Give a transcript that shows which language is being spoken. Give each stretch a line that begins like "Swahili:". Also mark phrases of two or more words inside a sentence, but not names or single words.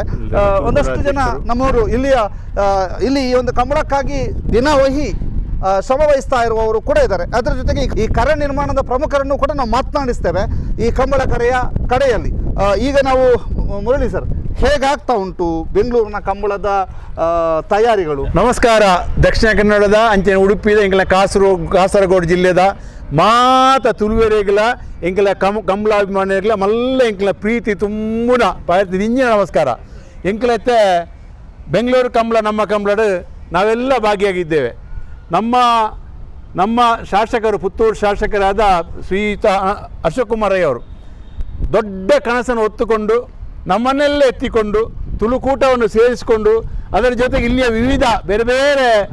Kannada: ಒಂದಷ್ಟು ಜನ ನಮ್ಮವರು ಇಲ್ಲಿ ಈ ಒಂದು ಕಂಬಳಕ್ಕಾಗಿ ದಿನವಹಿ ಶ್ರಮ ವಹಿಸ್ತಾ ಇರುವವರು ಕೂಡ ಇದ್ದಾರೆ. ಅದರ ಜೊತೆಗೆ ಈ ಕರೆ ನಿರ್ಮಾಣದ ಪ್ರಮುಖರನ್ನು ಕೂಡ ನಾವು ಮಾತನಾಡಿಸ್ತೇವೆ ಈ ಕಂಬಳ ಕರೆಯ ಕಡೆಯಲ್ಲಿ. ಈಗ ನಾವು ಮುರಳಿ ಸರ್, ಹೇಗಾಗ್ತಾ ಉಂಟು ಬೆಂಗಳೂರಿನ ಕಂಬಳದ ತಯಾರಿಗಳು? ನಮಸ್ಕಾರ.
Tulu: ದಕ್ಷಿಣ ಕನ್ನಡದ ಅಂಚೆ ಉಡುಪಿದ ಎಂಕಲ ಕಾಸರಗೋಡು ಜಿಲ್ಲೆದ ಮಾತ ತುಳುವೆರೆಗಳ ಎಂಕಲ ಕಂಬಳಾಭಿಮಾನಿಗಳ ಮಲ್ಲ ಎಂಕಲ ಪ್ರೀತಿ ತುಂಬುನ ನಿಂಜಿನ ನಮಸ್ಕಾರ.
Kannada: ಎಂಕಲತ್ತೆ ಬೆಂಗಳೂರು ಕಂಬಳ ನಮ್ಮ ಕಂಬಳದ ನಾವೆಲ್ಲ ಭಾಗಿಯಾಗಿದ್ದೇವೆ. ನಮ್ಮ ಶಾಸಕರು, ಪುತ್ತೂರು ಶಾಸಕರಾದ ಶ್ರೀಯುತ ಅಶೋಕ್ ಕುಮಾರ್ ರೈ ಅವರು ದೊಡ್ಡ ಕನಸನ್ನು ಹೊತ್ತುಕೊಂಡು ನಮ್ಮನ್ನೆಲ್ಲ ಎತ್ತಿಕೊಂಡು ತುಳುಕೂಟವನ್ನು ಸೇರಿಸಿಕೊಂಡು ಅದರ ಜೊತೆಗೆ ಇಲ್ಲಿಯ ವಿವಿಧ ಬೇರೆ ಬೇರೆ